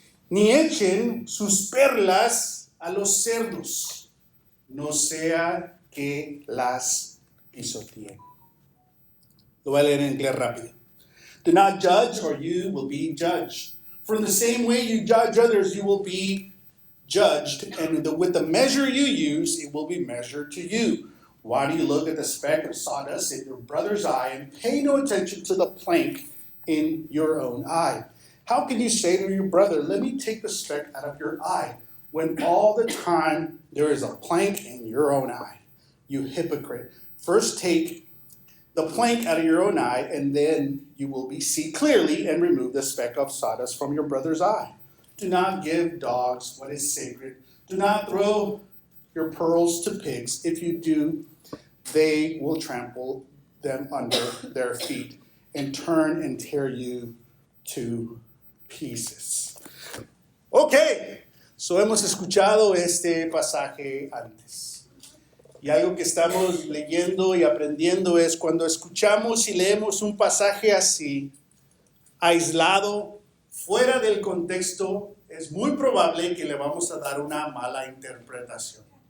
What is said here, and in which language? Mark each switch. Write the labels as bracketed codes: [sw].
[es] Ni echen sus perlas a los cerdos, no sea que las pisoteen. Lo voy a leer en inglés rápido. [en] Do not judge, or you will be judged. From the same way you judge others, you will be judged, and with the measure you use, it will be measured to you. Why do you look at the speck of sawdust in your brother's eye and pay no attention to the plank in your own eye? How can you say to your brother, let me take the speck out of your eye, when all the time there is a plank in your own eye? You hypocrite. First take the plank out of your own eye, and then you will see clearly and remove the speck of sawdust from your brother's eye. Do not give dogs what is sacred. Do not throw your pearls to pigs. If you do, they will trample them under their feet and turn and tear you to pieces. [es] Ok, so hemos escuchado este pasaje antes. Y algo que estamos leyendo y aprendiendo es cuando escuchamos y leemos un pasaje así, aislado, fuera del contexto, es muy probable que le vamos a dar una mala interpretación.